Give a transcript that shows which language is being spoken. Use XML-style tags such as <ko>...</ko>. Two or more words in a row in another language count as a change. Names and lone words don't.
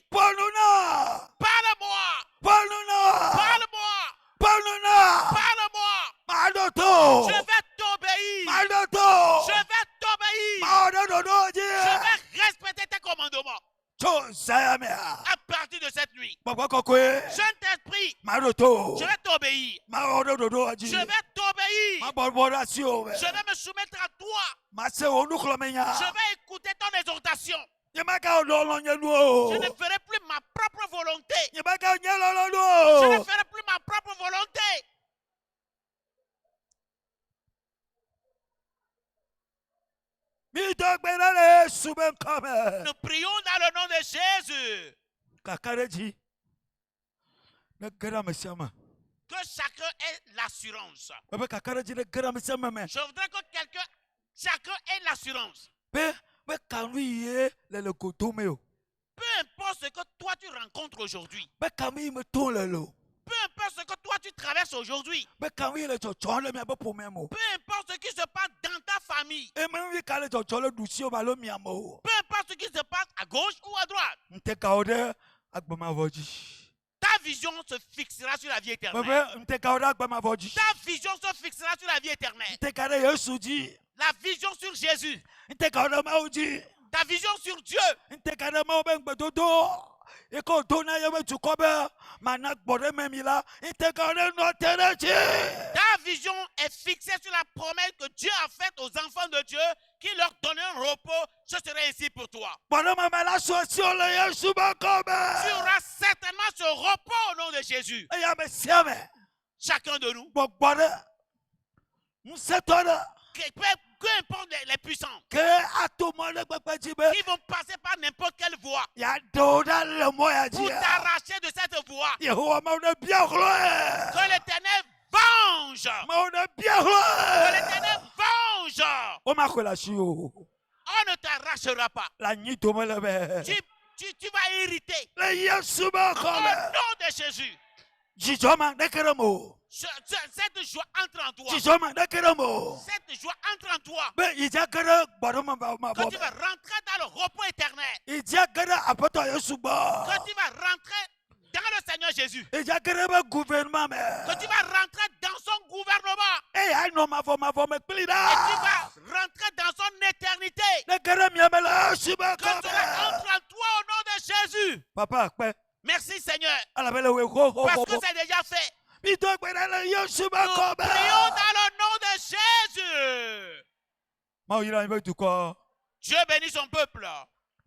<fr>Parle-moi. Je vais t'obéir. Je vais respecter tes commandements. À partir de cette nuit, Saint-Esprit, je vais t'obéir. t'obéir.</fr> <ee>ma ɔdo dodo</ee> <fr>Je</fr> <ee>adzi</ee> <fr>vais t'obéir.</fr> <ee>ma bɔbɔ ɖe asi o</ee> <fr>Je vais me soumettre à toi.</fr> <ee>ma se wo nuxlɔme nya</ee> <fr>Je vais écouter ton exhortation.</fr> <ee>nye maka lɔlɔ nye nu o</ee> <fr>Je ne ferai plus ma propre volonté.</fr> <ee>nye maka nye lɔlɔ nu</ee> <fr>Je ne</fr> <ee>o</ee> <fr>ferai plus ma propre volonté.</fr> <ee>mi dɔ gbe ɖe le Yesu be ŋkɔ me</ee> <fr>Nous prions dans le nom de Jésus.</fr> <ee>kaka ɖe dzi ne ge ɖe ame sia me</ee> <fr>Que chacun ait l'assurance.</fr> <ee>be kaka ɖe dzi ne ge ɖe ame sia me me</ee> <fr>Je voudrais que chacun ait l'assurance.</fr> <ee>be kanu ye le goto me o</ee> <fr>Peu importe ce que toi tu rencontres aujourd'hui.</fr> <ee>be kanu yi me to le lo</ee> <fr>Peu importe ce que toi tu traverses aujourd'hui.</fr> <ee>be kanu yi le dzɔdzɔ le miabe ƒome me o</ee> <fr>Peu importe ce qui se passe dans ta famille.</fr> <ee>emevi ka le dzɔdzɔ le ɖusi o alo miame o</ee> <fr>Peu importe ce qui se passe à gauche ou à droite.</fr> <ee>ŋutekawo ɖe agbemavɔ dzi</ee> <fr>Ta vision se fixera sur la vie éternelle.</fr> <ee>be ŋutekawo ɖe agbemavɔ dzi</ee> <fr>Ta vision se fixera sur la vie éternelle.</fr> <ee>ŋuteka ɖe Yesu dzi</ee> <fr>La vision sur Jésus.</fr> <ee>ŋutekawo ɖe Mawu dzi</ee> <fr>Ta vision sur Dieu.</fr> <ee>ŋuteka ɖe Mawu be ŋgbedodo yi ke wòdo na yeƒe dukɔ be mana gbɔ ɖe me mi la ŋutekawo ɖe nɔ te ɖe dzi</ee> <fr>Ta vision est fixée sur la promesse que Dieu a faite aux enfants de Dieu qui leur donne un repos. Ce serait ainsi pour toi.</fr> <ee>gbɔ ɖe me me la sɔ si o le Yesu be ŋkɔ</ee> <fr>Tu</fr> <ee>me</ee> <fr>auras certainement ce repos au nom de Jésus.</fr> <ee>eye ame sia me</ee> <fr>Chacun de nous,</fr> <ee>gbɔgbɔ ɖe ŋusẽtɔ ɖe</ee> <fr>peu importe les puissants,</fr> <ee>ke ato mɔ ɖe gbegbe dzi be</ee> <fr>qui vont passer par n'importe quelle voie</fr> <ee>yeaɖe wo ɖa le mɔ ya</ee> <fr>pour</fr> <ee>dzi</ee> <fr>t'arracher de cette voie.</fr> <ee>Yehowa Mawu ne bia ɣlɔe</ee> <fr>Que l'Éternel venge.</fr> <ee>Mawu ne bia</ee> <fr>Que</fr> <ee>ɣlɔe</ee> <fr>l'Éternel venge.</fr> <ee>womaxɔe le asi o</ee> <fr>On ne t'arrachera pas.</fr> <ee>le anyi dome le be</ee> <fr>Tu vas irriter.</fr> <ee>le Yesu be</ee> <fr>Au</fr> <ee>ŋkɔ me</ee> <fr>nom de Jésus.</fr> <ee>dzidzɔ ma ɖeke ɖe me o</ee> <fr>Cette joie entre en toi.</fr> <ee>dzidzɔ ma ɖeke ɖe me o</ee> <fr>Cette joie entre en toi.</fr> <ee>be yidza ge ɖe gbɔɖemavɔ</ee> <fr>Que tu</fr> <ee>me</ee> <fr>vas rentrer dans le repos éternel.</fr> <ee>yidza ge ɖe aƒetɔ Yesu gbɔ</ee> <fr>Que tu vas rentrer dans le Seigneur Jésus.</fr> <ee>yidza ge ɖe be gouvernement me</ee> <fr>Que tu vas rentrer dans son gouvernement.</fr> <ee>eye anɔ mavɔmavɔ me kpli</ee> <fr>Et tu</fr> <ee>ɖa</ee> <fr>vas rentrer dans son éternité.</fr> <ee>ne ge ɖe miame le Yesu be</ee> <fr>Que</fr> <ee>ŋkɔ</ee> <fr>cela</fr> <ee>me</ee> <fr>entre en toi au nom de Jésus.</fr> <ee>papa akpɛ</ee> <fr>Merci Seigneur.</fr> <ee>alabe le wo</ee> <fr>Parce que</fr> <ee>xoxoxo</ee> <fr>c'est déjà fait.</fr> <ee>midɔ gbe ɖe le Yesu be</ee> <fr>Nous</fr> <ee>ŋkɔ</ee> <fr>prions</fr> <ee>me</ee> <fr>dans le nom de Jésus.</fr> <ee>Mawu yra miƒe dukɔ</ee> <fr>Dieu bénit son peuple.</fr>